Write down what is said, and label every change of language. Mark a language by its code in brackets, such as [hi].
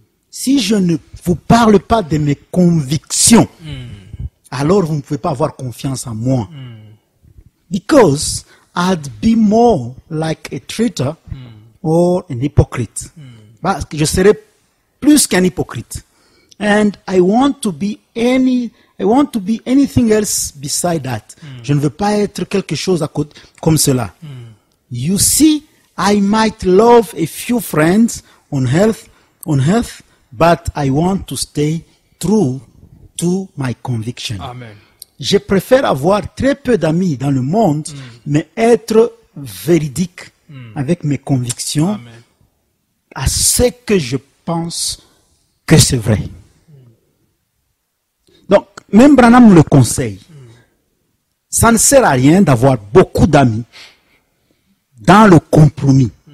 [fr] Si je ne vous parle pas de mes convictions, alors vous ne pouvez pas avoir confiance en moi. [en] Because I'd be more like a traitor or an hypocrite. [fr] Parce que je serais plus qu'un hypocrite. [en] And I want to be anything else beside that. [fr] Je ne veux pas être quelque chose à côté comme cela. [en] You see, I might love a few friends on earth, but I want to stay true to my conviction. Amen. [fr] Je préfère avoir très peu d'amis dans le monde, mais être véridique avec mes convictions. Amen. À ce que je pense que c'est vrai. Donc, même Branham nous le conseille. Ça ne sert à rien d'avoir beaucoup d'amis dans le compromis.